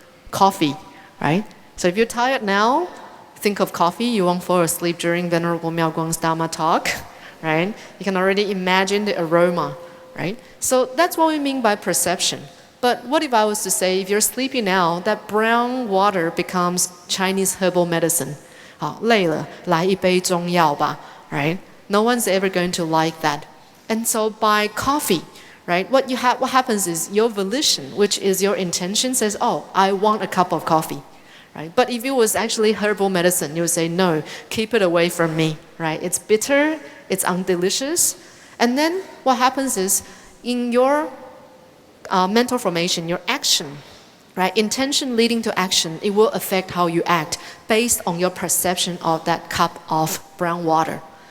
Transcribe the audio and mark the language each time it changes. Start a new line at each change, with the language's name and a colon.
English: Coffee, right? So if you're tired now, think of coffee. You won't fall asleep during Venerable Miao Guang's Dharma talk, right? You can already imagine the aroma, right? So that's what we mean by perception. But what if I was to say, if you're sleepy now, that brown water becomes Chinese herbal medicine?
Chinese: 好，累了，来一杯中药吧, right?
English: No one's ever going to like that. And so by coffee, right, what happens is your volition, which is your intention, says, oh, I want a cup of coffee. Right? But if it was actually herbal medicine, you would say, no, keep it away from me. Right? It's bitter, it's undelicious. And then what happens is, in your mental formation, your action, right, intention leading to action, it will affect how you act based on your perception of that cup of brown water.